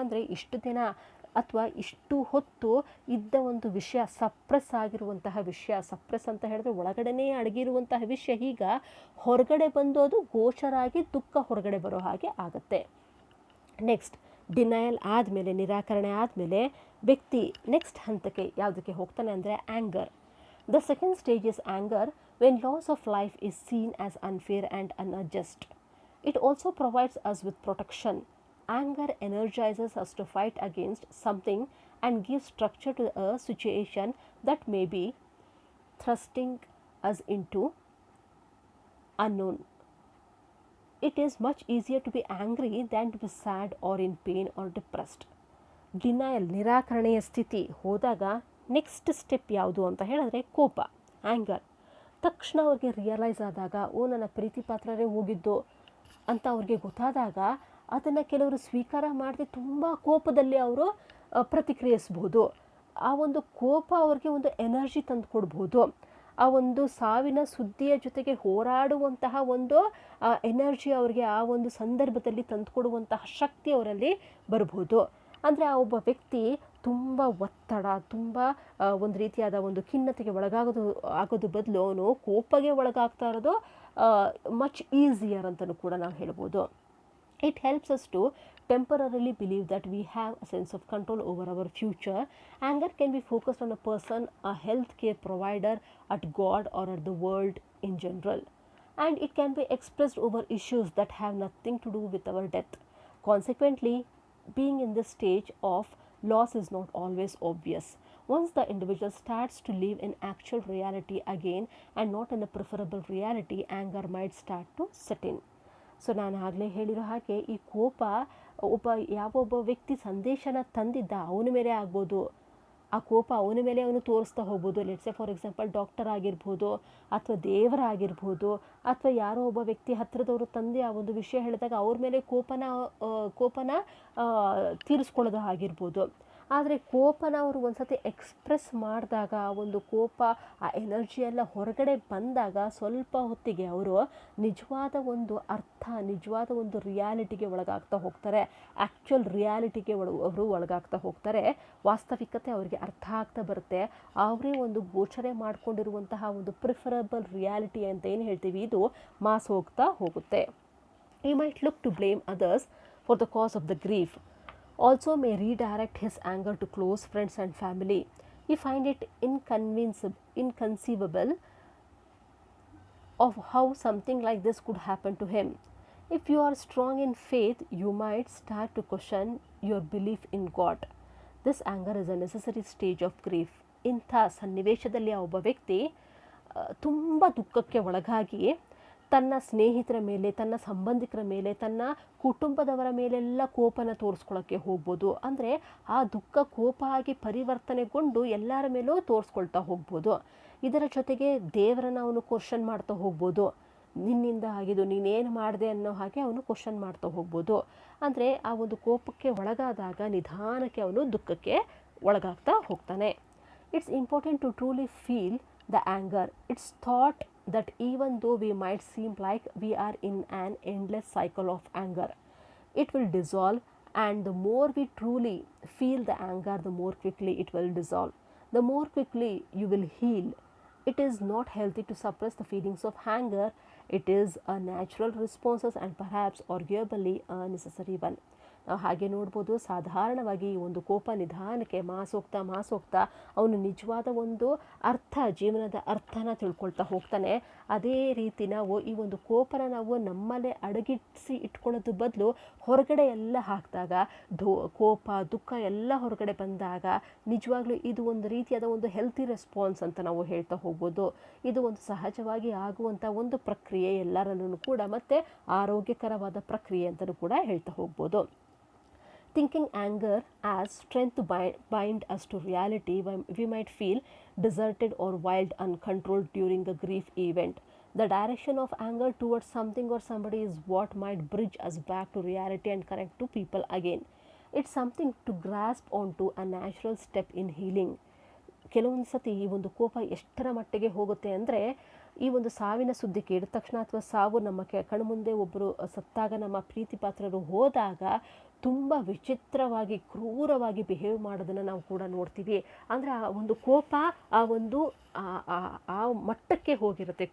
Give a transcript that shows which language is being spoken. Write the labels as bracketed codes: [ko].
[kn] ಅಂದರೆ ಇಷ್ಟು ದಿನ ಅಥವಾ ಇಷ್ಟು ಹೊತ್ತು ಇದ್ದ ಒಂದು ವಿಷಯ, ಸಪ್ರೆಸ್ ಆಗಿರುವಂತಹ ವಿಷಯ, ಸಪ್ರೆಸ್ ಅಂತ ಹೇಳಿದ್ರೆ ಒಳಗಡೆನೇ ಅಡಗಿರುವಂತಹ ವಿಷಯ ಈಗ ಹೊರಗಡೆ ಬಂದು ಅದು ಗೋಚರಾಗಿ ದುಃಖ ಹೊರಗಡೆ ಬರೋ ಹಾಗೆ ಆಗುತ್ತೆ. ನೆಕ್ಸ್ಟ್ ಡಿನಯಲ್ ಆದಮೇಲೆ, ನಿರಾಕರಣೆ ಆದಮೇಲೆ ವ್ಯಕ್ತಿ ನೆಕ್ಸ್ಟ್ ಹಂತಕ್ಕೆ ಯಾವುದಕ್ಕೆ ಹೋಗ್ತಾನೆ ಅಂದರೆ anger. [en] The second stage is anger when loss of life is seen as unfair and unjust. It also provides us with protection. Anger energizes us to fight against something and gives structure to a situation that may be thrusting us into unknown. It is much easier to be angry than to be sad or in pain or depressed. [kn] Denial, ನಿರಾಕರಣೆಯ ಸ್ಥಿತಿ ಹೋದಾಗ next step ಯಾವುದು ಅಂತ ಹೇಳಿದ್ರೆ ಕೋಪ, anger. ತಕ್ಷಣ ಅವ್ರಿಗೆ realise ಆದಾಗ, ನನ್ನ ಪ್ರೀತಿ ಪಾತ್ರರೇ ಹೋಗಿದ್ದು ಅಂತ ಅವ್ರಿಗೆ ಗೊತ್ತಾದಾಗ ಅದನ್ನು ಕೆಲವರು ಸ್ವೀಕಾರ ಮಾಡದೆ ತುಂಬ ಕೋಪದಲ್ಲಿ ಅವರು ಪ್ರತಿಕ್ರಿಯಿಸ್ಬೋದು. ಆ ಒಂದು ಕೋಪ ಅವ್ರಿಗೆ ಒಂದು ಎನರ್ಜಿ ತಂದು ಕೊಡ್ಬೋದು. ಆ ಒಂದು ಸಾವಿನ ಸುದ್ದಿಯ ಜೊತೆಗೆ ಹೋರಾಡುವಂತಹ ಒಂದು ಎನರ್ಜಿ ಅವರಿಗೆ ಆ ಒಂದು ಸಂದರ್ಭದಲ್ಲಿ ತಂದುಕೊಡುವಂತಹ ಶಕ್ತಿ ಅವರಲ್ಲಿ ಬರ್ಬೋದು. ಅಂದರೆ ಆ ಒಬ್ಬ ವ್ಯಕ್ತಿ ತುಂಬ ಒತ್ತಡ, ತುಂಬ ಒಂದು ರೀತಿಯಾದ ಒಂದು ಖಿನ್ನತೆಗೆ ಆಗೋದು ಬದಲು ಅವನು ಕೋಪಗೆ ಒಳಗಾಗ್ತಾ ಇರೋದು [en] much easier [kn] ಅಂತಲೂ ಕೂಡ ನಾವು ಹೇಳ್ಬೋದು. [en] It helps us to temporarily believe that we have a sense of control over our future. Anger can be focused on a person, a healthcare provider, at God, or at the world in general. And it can be expressed over issues that have nothing to do with our death. Consequently, being in this stage of loss is not always obvious. Once the individual starts to live in actual reality again and not in a preferable reality, anger might start to set in. [kn] So ನಾನು ಆಗಲೇ ಹೇಳಿರೋ ಹಾಗೆ ಈ ಕೋಪ ಯಾವೊಬ್ಬ ವ್ಯಕ್ತಿ ಸಂದೇಶನ ತಂದಿದ್ದ ಅವನ ಮೇಲೆ ಆಗ್ಬೋದು, ಆ ಕೋಪ ಅವನ ಮೇಲೆ ಅವನು ತೋರಿಸ್ತಾ ಹೋಗ್ಬೋದು. [en] let's say for example [kn] ಡಾಕ್ಟರ್ ಆಗಿರ್ಬೋದು, ಅಥವಾ ದೇವರಾಗಿರ್ಬೋದು, ಅಥವಾ ಯಾರೋ ಒಬ್ಬ ವ್ಯಕ್ತಿ ಹತ್ತಿರದವರು ತಂದೆ ಆ ಒಂದು ವಿಷಯ ಹೇಳಿದಾಗ ಅವ್ರ ಮೇಲೆ ಕೋಪನ ತೀರಿಸ್ಕೊಳ್ಳೋದು ಆಗಿರ್ಬೋದು. ಆದರೆ ಕೋಪನ ಅವರು ಒಂದು ಸತಿ ಎಕ್ಸ್ಪ್ರೆಸ್ ಮಾಡಿದಾಗ, ಒಂದು ಕೋಪ ಆ ಎನರ್ಜಿ ಎಲ್ಲ ಹೊರಗಡೆ ಬಂದಾಗ ಸ್ವಲ್ಪ ಹೊತ್ತಿಗೆ ಅವರು ನಿಜವಾದ ಒಂದು ಅರ್ಥ, ನಿಜವಾದ ಒಂದು ರಿಯಾಲಿಟಿಗೆ ಒಳಗಾಗ್ತಾ ಹೋಗ್ತಾರೆ. [en] actual ರಿಯಾಲಿಟಿಗೆ [kn] ಅವರು ಒಳಗಾಗ್ತಾ ಹೋಗ್ತಾರೆ. ವಾಸ್ತವಿಕತೆ ಅವರಿಗೆ ಅರ್ಥ ಆಗ್ತಾ ಬರುತ್ತೆ. ಅವರೇ ಒಂದು ಗೋಚರೆ ಮಾಡಿಕೊಂಡಿರುವಂತಹ ಒಂದು [en] preferable reality [kn] ಅಂತ ಏನು ಹೇಳ್ತೀವಿ, ಇದು ಮಾಸ್ ಹೋಗ್ತಾ ಹೋಗುತ್ತೆ. [en] He might look to blame others for the cause of the grief. Also may redirect his anger to close friends and family. He find it inconceivable of how something like this could happen to him. If you are strong in faith, you might start to question your belief in God. This anger is a necessary stage of grief. [kn] ಇಂಥ ಸನ್ನಿವೇಶದಲ್ಲಿ ಒಬ್ಬ ವ್ಯಕ್ತಿ ತುಂಬ ದುಃಖಕ್ಕೆ ಒಳಗಾಗಿ ತನ್ನ ಸ್ನೇಹಿತರ ಮೇಲೆ, ತನ್ನ ಸಂಬಂಧಿಕರ ಮೇಲೆ, ತನ್ನ ಕುಟುಂಬದವರ ಮೇಲೆಲ್ಲ ಕೋಪನ ತೋರಿಸ್ಕೊಳ್ಳೋಕ್ಕೆ ಹೋಗ್ಬೋದು. ಅಂದರೆ ಆ ದುಃಖ ಕೋಪ ಆಗಿ ಪರಿವರ್ತನೆಗೊಂಡು ಎಲ್ಲರ ಮೇಲೂ ತೋರಿಸ್ಕೊಳ್ತಾ ಹೋಗ್ಬೋದು. ಇದರ ಜೊತೆಗೆ ದೇವರನ್ನು ಅವನು ಕ್ವಶನ್ ಮಾಡ್ತಾ ಹೋಗ್ಬೋದು. ನಿನ್ನಿಂದ ಆಗಿದ್ದು, ನೀನೇನು ಮಾಡಿದೆ ಅನ್ನೋ ಹಾಗೆ ಅವನು ಕ್ವಶನ್ ಮಾಡ್ತಾ ಹೋಗ್ಬೋದು. ಅಂದರೆ ಆ ಒಂದು ಕೋಪಕ್ಕೆ ಒಳಗಾದಾಗ ನಿಧಾನಕ್ಕೆ ಅವನು ದುಃಖಕ್ಕೆ ಒಳಗಾಗ್ತಾ ಹೋಗ್ತಾನೆ. [en] It's important to truly feel the anger. It's thought that even though we might seem like we are in an endless cycle of anger, it will dissolve, and the more we truly feel the anger, the more quickly it will dissolve. The more quickly you will heal. It is not healthy to suppress the feelings of anger. It is a natural response and perhaps arguably a necessary one. [kn] ನಾವು ಹಾಗೆ ನೋಡ್ಬೋದು, ಸಾಧಾರಣವಾಗಿ ಈ ಒಂದು ಕೋಪ ನಿಧಾನಕ್ಕೆ ಮಾಸೋಗ್ತಾ ಅವನು ನಿಜವಾದ ಒಂದು ಅರ್ಥ, ಜೀವನದ ಅರ್ಥನ ತಿಳ್ಕೊಳ್ತಾ ಹೋಗ್ತಾನೆ. ಅದೇ ರೀತಿ ನಾವು ಈ ಒಂದು ಕೋಪನ ನಾವು ನಮ್ಮಲ್ಲೇ ಅಡಗಿಸಿ ಇಟ್ಕೊಳ್ಳೋದು ಬದಲು ಹೊರಗಡೆ ಎಲ್ಲ ಹಾಕಿದಾಗ, ಕೋಪ ದುಃಖ ಎಲ್ಲ ಹೊರಗಡೆ ಬಂದಾಗ ನಿಜವಾಗ್ಲೂ ಇದು ಒಂದು ರೀತಿಯಾದ ಒಂದು [en] healthy response [kn] ಅಂತ ನಾವು ಹೇಳ್ತಾ ಹೋಗ್ಬೋದು. ಇದು ಒಂದು ಸಹಜವಾಗಿ ಆಗುವಂಥ ಒಂದು ಪ್ರಕ್ರಿಯೆ, ಎಲ್ಲರಲ್ಲೂ ಕೂಡ ಮತ್ತು ಆರೋಗ್ಯಕರವಾದ ಪ್ರಕ್ರಿಯೆ ಅಂತಲೂ ಕೂಡ ಹೇಳ್ತಾ ಹೋಗ್ಬೋದು. [en] Thinking anger as strength to bind us to reality, we might feel deserted or wild, uncontrolled during a grief event. The direction of anger towards something or somebody is what might bridge us back to reality and connect to people again. It's something to grasp onto, a natural step in healing. [kn] ಕೆಲವೊಂದು ಸತಿ ಈ ಒಂದು ಕೋಪ ಎಷ್ಟರ ಮಟ್ಟಿಗೆ ಹೋಗುತ್ತೆ ಅಂದರೆ, ಈ ಒಂದು ಸಾವಿನ ಸುದ್ದಿ ಕೇಳಿದ ತಕ್ಷಣ ಅಥವಾ ಸಾವು ನಮ್ಮ ಕಣ್ಮುಂದೆ ಒಬ್ಬರು ಸತ್ತಾಗ, ನಮ್ಮ ಪ್ರೀತಿ ಪಾತ್ರರು ಹೋದಾಗ ತುಂಬ ವಿಚಿತ್ರವಾಗಿ ಕ್ರೂರವಾಗಿ ಬಿಹೇವ್ ಮಾಡೋದನ್ನು ನಾವು ಕೂಡ ನೋಡ್ತೀವಿ. ಅಂದರೆ ಆ ಒಂದು ಕೋಪ ಆ ಒಂದು ಆ ಮಟ್ಟಕ್ಕೆ ಹೋಗಿರುತ್ತೆ.